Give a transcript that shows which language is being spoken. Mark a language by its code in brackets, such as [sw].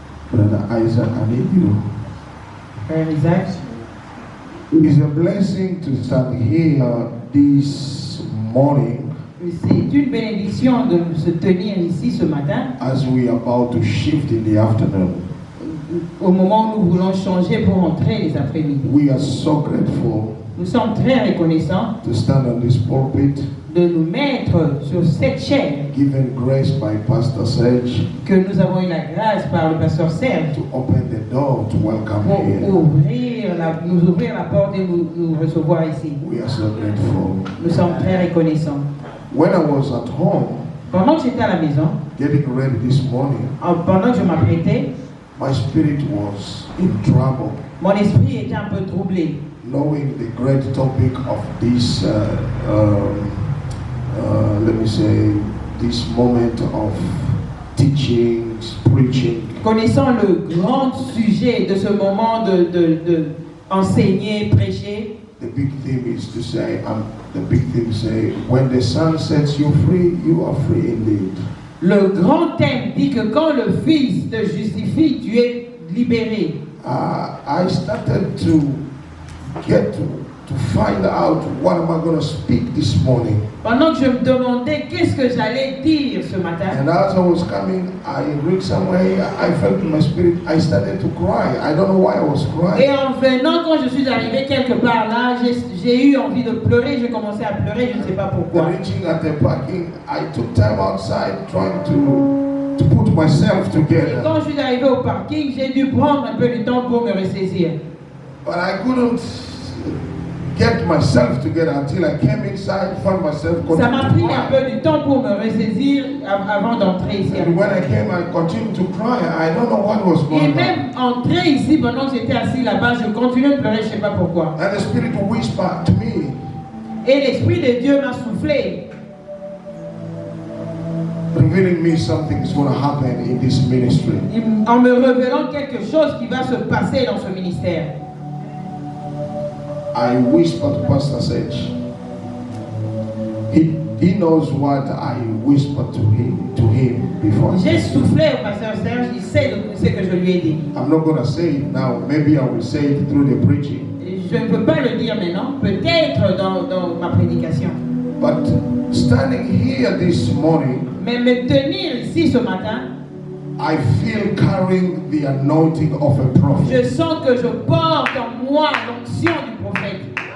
[en] Brother Isaac, I need you. [fr] Frère Isaac, [en] It's a blessing to stand here this morning [fr] c'est une bénédiction de se tenir ici ce matin, [en] as we are about to shift in the afternoon. [fr] au moment où nous voulons changer pour entrer les après-midi. [en] We are so grateful [fr] Nous sommes très reconnaissants [en] to stand on this pulpit, [fr] de nous mettre sur cette chaîne [en] given grace by Pastor Serge, [fr] que nous avons eu la grâce par le pasteur Serge [en] to open the door to welcome [fr] pour [en] here. [fr] nous ouvrir la porte et nous recevoir ici. [en] We are so grateful. [fr] Nous sommes très reconnaissants. [en] When I was at home, [fr] Pendant que j'étais à la maison, [en] getting ready this morning, [fr] pendant que je m'apprêtais, [en] my spirit was in trouble, [fr] mon esprit était un peu troublé. [en] knowing the great topic of this, let me say, this moment of teaching, preaching. [fr] Connaissant le grand sujet de ce moment de enseigner, prêcher, [en] The big theme is to say, the big theme say, when the Son sets you free, you are free indeed. [fr] le grand thème dit que quand le Fils te justifie, tu es libéré. [en] I started to get to find out what am I going to speak this morning. [fr] Pendant que je me demandais qu'est-ce que j'allais dire ce matin, [en] And as I was coming, I read somewhere, I felt in my spirit, I started to cry. I don't know why I was [fr] et [en] crying. [fr] en venant, quand je suis arrivé quelque part là, j'ai eu envie de pleurer, j'ai commencé à pleurer, je ne sais pas pourquoi. [en] Reaching at the parking, I took time outside trying to put myself [fr] Et [en] together. [fr] quand je suis arrivé au parking, j'ai dû prendre un peu du temps pour me ressaisir. [en] But I couldn't get myself together until I came inside, found myself [fr] Ça m'a pris [en] continuing [fr] un [en] to cry. [fr] peu du temps pour me ressaisir avant d'entrer ici. [en] And when I came, I continued to cry. I don't know what was [fr] Et [en] going on. [fr] même entrer ici, pendant que j'étais assis là-bas, je continuais de pleurer, je ne sais pas pourquoi. [en] And the Spirit whispered to me, [fr] Et l'Esprit de Dieu m'a soufflé, [en] revealing me something is going to happen in this ministry. [fr] en me révélant quelque chose qui va se passer dans ce ministère. [en] I whispered to Pastor Sage. He knows what I whispered to him before. [fr] J'ai soufflé au pasteur Serge, il sait ce que je lui ai dit. [en] I'm not going to say it now. Maybe I will say it through the preaching. [fr] Je ne peux pas le dire maintenant, peut-être dans ma prédication. [en] But standing here this morning, [fr] Mais me tenir ici ce matin, [en] I feel carrying the anointing of a prophet. [fr] je sens que je porte en moi l'onction du prophète.